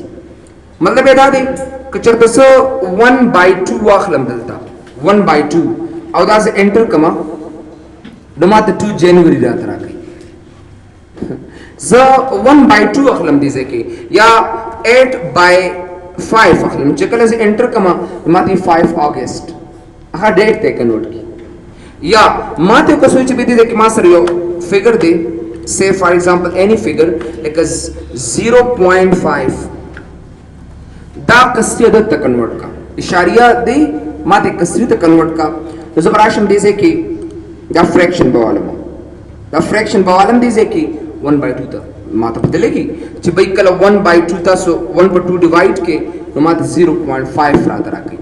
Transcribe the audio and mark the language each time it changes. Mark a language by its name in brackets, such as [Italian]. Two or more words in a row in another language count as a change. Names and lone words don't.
[Pashto] مطلب یې دا دی که چېرته زه 1/2 واخلم دلته 1/2 او دا زه انټر کړم نو ماته 2 جنوري راته راکوي. زه 1/2 اخلم دې ځای کې یا 8/5 اخلم چې کله زه انټر کړم نو ماته 5 اگست هغه ډیټ ته کنورټ کړي. یا ماته که څه چې به دې ځای کې ما سره یو فګر دی [English] say for example any figure like a 0.5 [Pashto] دا کسری عدد ته کنورټ کا اشاریه دی ماته کسری ته کنورټ کا نو زبر راشم دې ځای کې دا فریکشن بوالم دې ځای کې 1/2 ته ماته پته لګي چې بای کله 1/2 تاسو 1/2 ډیوایډ کې نو ماته 0.5 راته راکړي.